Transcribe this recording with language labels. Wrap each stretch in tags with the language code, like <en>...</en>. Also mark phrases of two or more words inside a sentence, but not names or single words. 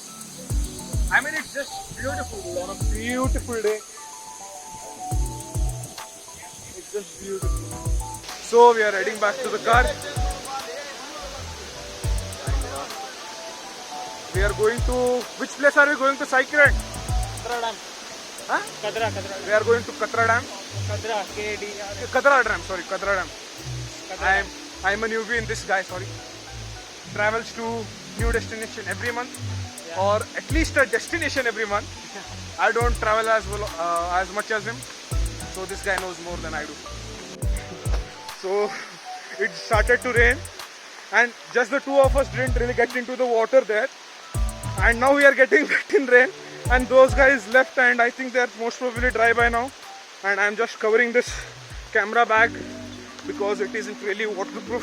<en>I mean, it's just beautiful on a beautiful day. It's just beautiful. So we are heading back to the car. We are going to, which place are we going to cycle at? Kadra Dam. Huh? Kadra. We are going to Kadra Dam. Kadra, K-D-R. Kadra Dam, sorry, Kadra Dam. I'm a newbie in this, guy, sorry. Travels to new destination every month, or at least a destination every month. I don't travel as well as much as him, so this guy knows more than I do. So it started to rain, and just the two of us didn't really get into the water there, and now we are getting wet in rain, and those guys left, and I think they are most probably dry by now, and I'm just covering this camera bag because it isn't really waterproof.</en>